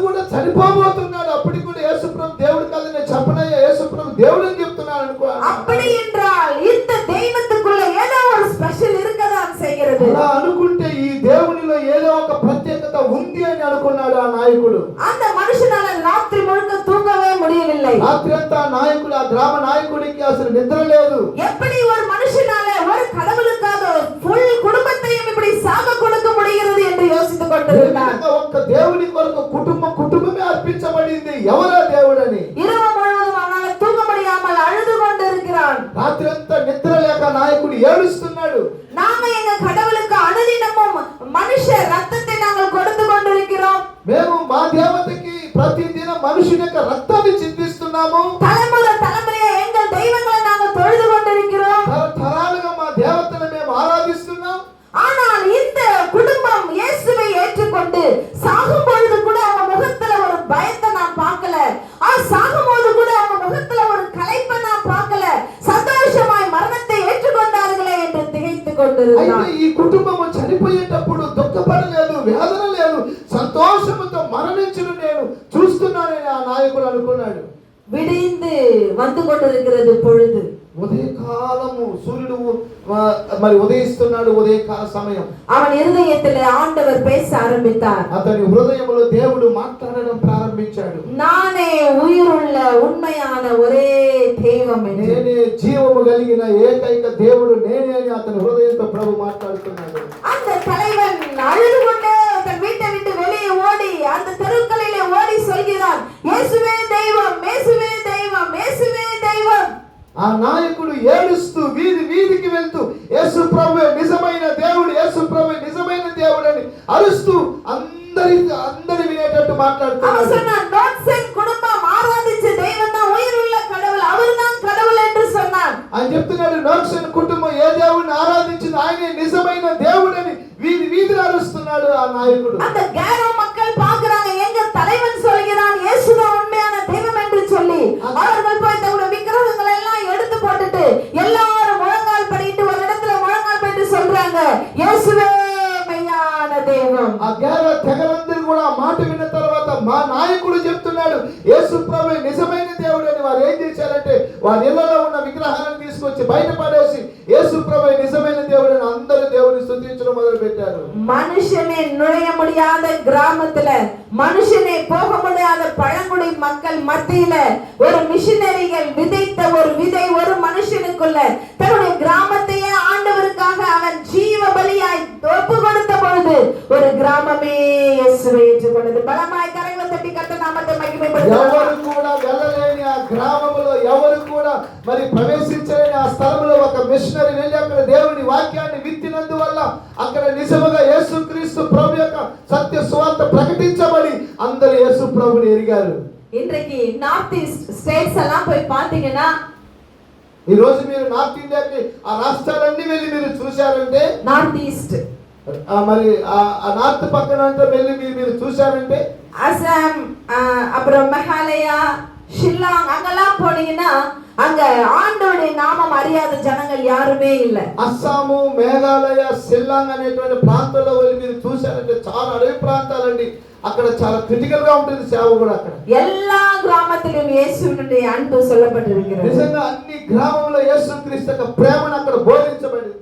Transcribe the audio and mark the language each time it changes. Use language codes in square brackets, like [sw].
[te] చనిపోబోతున్నాడు. అప్పటికి కూడా యేసుప్రభు దేవుడు కాదు, నేను చెప్పనయ్యా యేసుప్రభు దేవుడు అని చెప్తున్నాను అనుకో. [ta] அப்படி என்றால் இந்த தெய்வத்துக்குள்ள ஏதோ ஒரு ஸ்பெஷல் இருக்கதான் செய்கிறது. [te] అలా అనుకుంటే ఈ దేవునిలో ఏదో ఒక ప్రత్యేకత ఉంది అని అనుకున్నాడు ఆ నాయకుడు. [ta] அந்த మనుషனால రాత్రి ముழுக்க தூங்கவே முடியவில்லை. [te] రాత్రి అంతా నాయకుడు, ఆ గ్రామ నాయకుడికి అసలు నిద్ర లేదు. [ta] எப்படி ஒரு మనుషனால ஒரு கடவுளுக்காக [te] ఫుల్ [ta] కుటుంబத்தையும் இப்படி சாக கொடுக்க முடிகிறது என்று யோசித்துக் கொண்டிருந்தார். [te] ఒక్క దేవుని కొరకు కుటుంబమే అర్పించబడింది. ఎవరా దేవుడని [ta] இரவு முழுவதும் அவனால தூங்க முடியாமல் அழுது கொண்டிருக்கிறான். [te] రాత్రి అంతా నిద్ర లేక నాయకుడు ఏడుస్తున్నాడు. [ta] நாம எங்க கடவுளுக்கு அனுதினமும் மனுஷ ரத்தத்தை நாங்கள் கொடுத்து கொண்டிருக்கிறோம். [te] మేము మా దేవతకి ప్రతిదిన మనుషుని యొక్క రక్తాన్ని చిందిస్తున్నాము. [ta] தலைமுறையா எங்கள் தெய்வங்களை நாங்கள் தொழுது கொண்டிருக்கிறோம். [te] తరాలుగా మా దేవతను మేము ఆరాధిస్తున్నాం. [ta] ஆனால் இந்த குடும்பம் இயேசுவை ஏற்றுக்கொண்டு சாகும் பொழுது கூட அவங்க முகத்துல ஒரு பயத்தை நான் பார்க்கல. சாகும்போது கூட அவங்க முகத்துல ஒரு களைப்பை நான் பார்க்கல. சந்தோஷமாய் மரணத்தை ஏற்றுக்கொண்டார்களே என்று திகைத்துக் கொண்டிருந்தார். [te] ఈ కుటుంబము చనిపోయేటప్పుడు దుఃఖపడలేదు, వేదన లేదు, సంతోషంతో మరణించును నేను చూస్తున్నానని ఆ నాయకుడు అనుకున్నాడు. [ta] விடிந்து வந்து கொண்டிருக்கிறது பொழுது. [te] ఉదయకాలము సూర్యుడు మరి ఉదయిస్తున్నాడు. ఉదయకాల సమయం. [ta] அவன் இருதயத்திலே ஆண்டவர் பேச ஆரம்பித்தார். [te] అతని హృదయంలో దేవుడు మాట్లాడడం ప్రారంభించాడు. [ta] நானே உயிருள்ள உண்மையான ஒரே தெய்வம், [te] నేనే జీవము కలిగిన ఏకైక దేవుడు నేనే అని అతని హృదయంతో ప్రభు మాట్లాడుతున్నాడు. [ta] அந்த தலைவன் அழுது கொண்டே தன் வீட்டை விட்டு வெளியே ஓடி அந்த தெருக்களிலே ஓடி சொல்கிறான், இயேசுவே தெய்வம், இயேசுவே தெய்வம், இயேசுவே தெய்வம். [te] ఆ నాయకుడు ఏడుస్తూ వీధికి వెళ్తూ యేసు ప్రభువే నిజమైన దేవుడు, యేసు ప్రభువే నిజమైన దేవుడు అని అరుస్తూ అందరి వినేటట్టు మాట్లాడుతున్నాడు. కుటుంబం ఆరాధించే దైవం [ta] தான் உயிருள்ள கடவுள், அவர்தான் கடவுள் என்று சொன்னான். [te] ఆయన చెప్తున్నాడు, నోక్సన్ కుటుంబం ఏ దేవుడిని ఆరాధించింది ఆయనే నిజమైన దేవుడని వీధిని అరుస్తున్నాడు ఆ నాయకుడు. [ta] அந்த கேரோ மக்கள் பார்க்கறாங்க, எங்க தலைவன் சொல்கிறான் இயேசுதான் உண்மையான தெய்வம் என்று சொல்லி அவர்கள் போய் தங்களுடைய விக்கிரகங்களை எல்லாம் எடுத்து போட்டுட்டு எல்லாரும் முழங்கால் படிட்டு ஒரு இடத்துல முழங்கால் படிட்டு சொல்றாங்க, இயேசுவே மெய்யான தெய்வம். [te] ఆ గేరో తెగలందరూ కూడా ఆ మాట విన్న తర్వాత మా నాయకుడు చెప్తున్నాడు యేసు ప్రభువే నిజమైన దేవుడు అని. వారు ఏం చేశారంటే వారి ఇళ్లలో ఉన్న విగ్రహాలను తీసుకొచ్చి బయట పడేసి యేసు ప్రభువే నిజమైన దేవుడు అని అందరూ దేవుని స్తుతించడం మొదలు పెట్టారు. [ta] மனுஷனே நுழைய முடியாத கிராமத்துல, மனுஷனே போக முடியாத பழங்குடி மக்கள் மத்தியில ஒரு மிஷனரிகள் விதைத்த ஒரு விதை ஒரு மனுஷனுக்குள்ள தன்னுடைய கிராமத்தையே ஆண்டவருக்காக அவன் ஜீவ பலியாய் ஒப்பு கொடுத்த பொழுது ஒரு கிராமமே இயேசுவை ஏற்றுக்கொண்டது. பலமாய் கரங்களை தட்டி கர்த்தர் நாமத்தை மகிமைப்படுத்துவோம். [te] ఎవరు కూడా వెళ్ళలేని ఆ గ్రామంలో ఎవరు కూడా మరి ప్రవేశించలేని ఆ స్థలంలో ఒక మిషనరీ వెళ్ళి అక్కడ దేవుని వాక్యాన్ని విత్తినందువల్ల అక్కడ నిజముగా యేసుక్రీస్తు ప్రభు యొక్క సత్య సువార్త ప్రకటించబడి అందరూ యేసు ప్రభుని ఎరిగారు. [ta] இன்றைக்கு நார்த் ஈஸ்ட் ஸ்டேட்ஸ் எல்லாம் போய் பாத்தீங்கன்னா, [te] ఈ రోజు మీరు నార్త్ ఇండియాకి ఆ రాష్ట్రాలన్నీ వెళ్ళి మీరు చూశారంటే, [ta] நார்த் ஈஸ்ட் [te] మరి ఆ నార్త్ పక్కన అంతా వెళ్ళి మీరు చూశారంటే, [ta] அசாம், அப்புறம் மெகாலயா, ஷில்லாங் அங்கெல்லாம் போனீங்கன்னா அங்க ஆண்டவருடைய நாமம் அறியாத ஜனங்கள் யாருமே இல்ல. [te] అస్సాము, మేఘాలయ, షిల్లాంగ్ అనేటువంటి ప్రాంతాల్లో వెళ్ళి మీరు చూశారంటే చాలా అడవి ప్రాంతాలండి. అక్కడ చాలా క్రిటికల్ గా ఉంటుంది సేవ కూడా. అక్కడ [ta] எல்லா கிராமத்திலும் இயேசுவினுடைய அன்பு சொல்லப்பட்டிருக்கிறது. [te] నిజంగా అన్ని గ్రామంలో యేసుక్రీస్తు యొక్క ప్రేమను అక్కడ బోధించబడింది.